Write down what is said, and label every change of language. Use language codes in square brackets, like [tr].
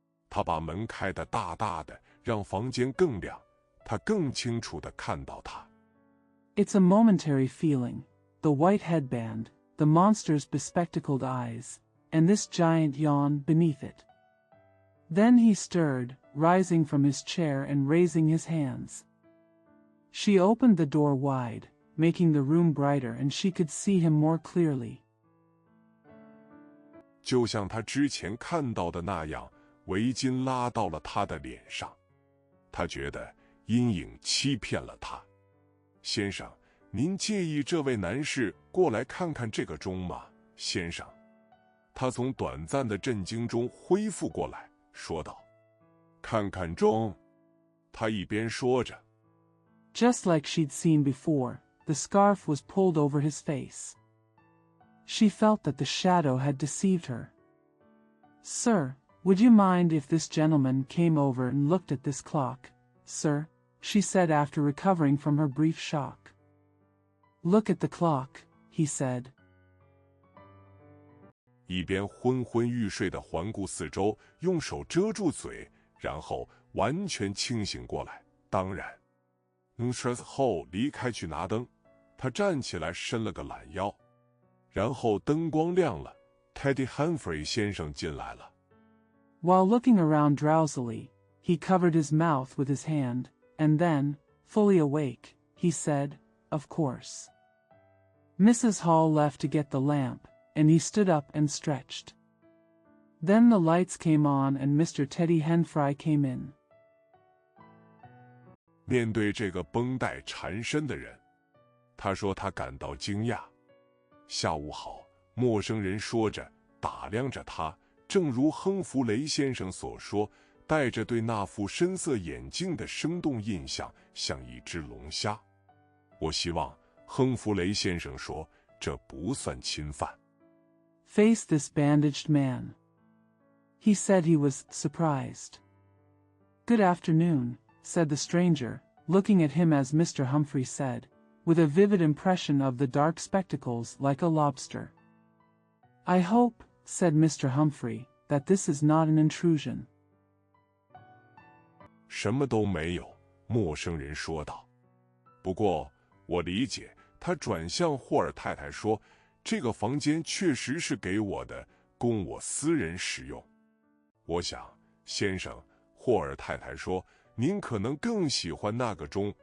[zh] 他把门开得大大的，让房间更亮，他更清楚地看到他。 [en] It's a momentary feeling, the white headband, the monster's bespectacled eyes, and this giant yawn beneath it. Then he stirred, rising from his chair and raising his hands. She opened the door wide, making the room brighter, and she could see him more clearly. [zh] 就像他之前看到的那样，围巾拉到了他的脸上。他觉得阴影欺骗了他。先生，您介意这位男士过来看看这个钟吗，先生？他从短暂的震惊中恢复过来，说道：“看看钟。” 他一边说着。 [en] Just like she'd seen before, the scarf was pulled over his face. She felt that the shadow had deceived her. "Sir, would you mind if this gentleman came over and looked at this clock, sir?" she said after recovering from her brief shock. "Look at the clock," he said. [zh] 一边昏昏欲睡地环顾四周，用手遮住嘴，然后完全清醒过来。当然 Mrs. Hall 离开去拿灯，他站起来伸了个懒腰。然后灯光亮了 ，Teddy Humphrey 先生进来了。 [en] While looking around drowsily, he covered his mouth with his hand, and then, fully awake, he said, "Of course." Mrs. Hall left to get the lamp, and he stood up and stretched. Then the lights came on and Mr. Teddy Henfry came in. [zh] 面对这个绷带缠身的人，他说他感到惊讶。下午好，陌生人说着，打量着他，正如亨弗雷先生所说，带着对那副深色眼镜的生动印象，像一只龙虾。我希望亨弗雷先生说，这不算侵犯。 [en] Face this bandaged man. He said he was surprised. Good afternoon, said the stranger, looking at him as Mr. Humphrey said, with a vivid impression of the dark spectacles like a lobster. I hope, said Mr. Humphrey, that this is not an intrusion. [zh] 什么都没有，陌生人说道。不过，我理解，他转向霍尔太太说，这个房间确实是给我的，供我私人使用。我想，先生，霍尔太太说，您可能更喜欢那个钟。